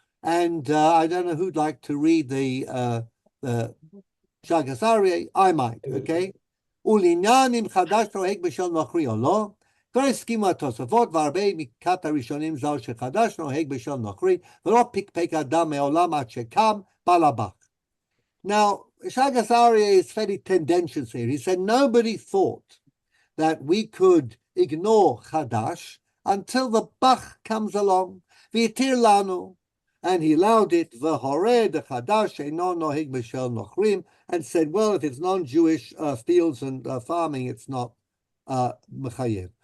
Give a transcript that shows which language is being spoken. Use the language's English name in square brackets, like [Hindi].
[English] And I don't know who'd like to read the Shagas Aryeh. I might, okay? [Hebrew] ולעניין אם חדש נוהג בשל נוכרי או לא, כבר הסכימו התוספות והרבה מקט הראשונים זו שחדש נוהג בשל נוכרי, ולא פקפק אדם מעולם עד שקם בעל הבח. [English] Now, Shagas Aryeh is fairly tendentious here. He said nobody thought that we could ignore Chadash until the Bach comes along. [Hebrew] V'yitir lanu. [English] And he allowed it, [Hebrew] v'horeh de Chadash eino noheg b'shel nochrim, [English] and said, well, if it's non-Jewish fields and farming, it's not mechayev.